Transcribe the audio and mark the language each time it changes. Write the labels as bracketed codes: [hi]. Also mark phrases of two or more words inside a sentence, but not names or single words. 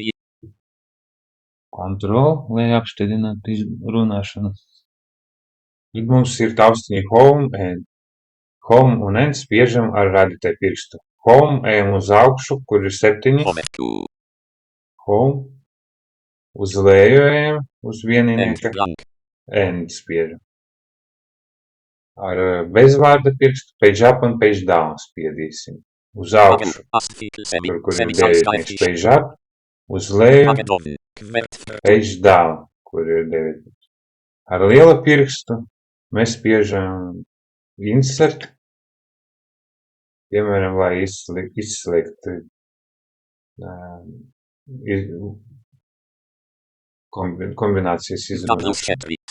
[lv] Kontrol, lai apstādinātu runāšanu. Tad mums ir taustiņi home un end spiežam ar radītāju pirkstu. Home ejam uz augšu, kur ir 7. Home 2. Home. Uz leju ejam, uz End vieninieka. blank. End spiežam. Ar bezvārda pirkstu page up un page down spiedīsim. Uz augšu, kur ir 9. page up. Uz leju page down, kur ir 9. Ar liela pirkstu mēs spiežam insert, piemēram, lai izslēgt kombinācijas izrunāšanu.